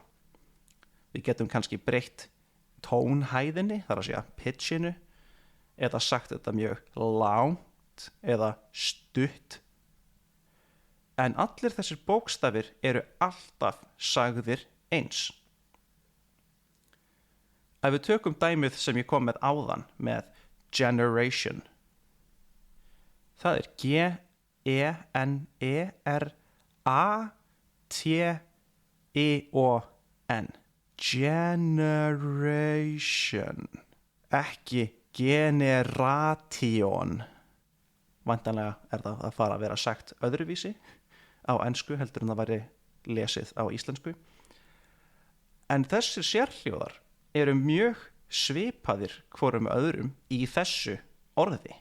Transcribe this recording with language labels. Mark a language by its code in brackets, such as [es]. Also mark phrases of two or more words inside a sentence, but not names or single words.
[is] Við getum kannski breytt tónhæðinni, þar að segja pitchinu, eða sagt þetta mjög langt eða stutt. En allir þessir bókstafir eru alltaf sagðir eins. Ef við tökum dæmið sem ég kom með áðan með generation, það G-E-N-E-R-A-T-I-O-N. Generation, ekki generation. Væntanlega það að fara að vera sagt öðruvísi á ensku heldur en það væri lesið á íslensku. En þessir sérhljóðar eru mjög svipaðir hvorum öðrum í þessu orði.